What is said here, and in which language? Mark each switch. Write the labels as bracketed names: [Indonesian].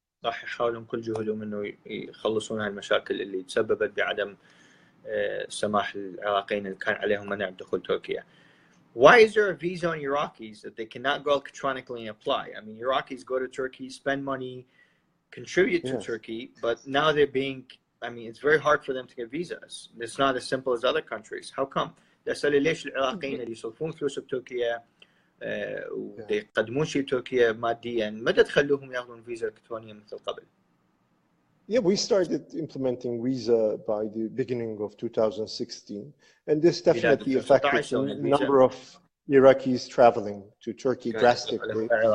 [Arabic] راح يحاولون كل جهدهم انه يخلصون هالمشاكل اللي تسببت بعدم سماح العراقيين اللي كان عليهم منع دخول تركيا. [English] Why is there a visa on Iraqis that they cannot go electronically and apply? I mean, Iraqis go to Turkey, spend money, contribute to Turkey, but now they're being, I mean, it's very hard for them to get visas. It's not as simple as other countries. How come? [Arabic] أسأل ليش العراقيين اللي يصرفون فلوس بتركيا ويقدمون شيء بتركيا ماديا متى تخلوهم ياخذون فيزا إلكترونية مثل قبل؟ [English] Yeah, we started implementing visa by the beginning of 2016, and this definitely affected the number of Iraqis traveling to Turkey drastically.